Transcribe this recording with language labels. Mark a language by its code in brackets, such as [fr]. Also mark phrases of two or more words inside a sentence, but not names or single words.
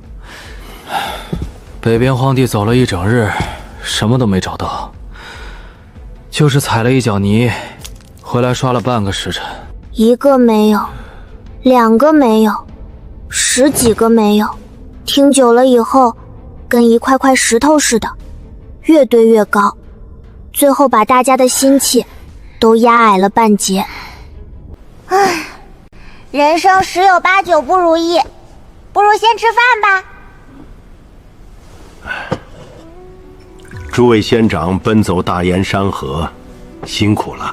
[zh] 北邊荒地走了一整日，什麼都沒找到，就是踩了一腳泥，回來刷了半個時辰。 1個沒有，2個沒有，10幾個沒有。聽久了以後，跟一塊塊石頭似的，越堆越高，最後把大家的心气都壓矮了半截。唉，人生10有8九不如意，不如先吃飯吧。诸位仙长奔走大燕山河，辛苦了。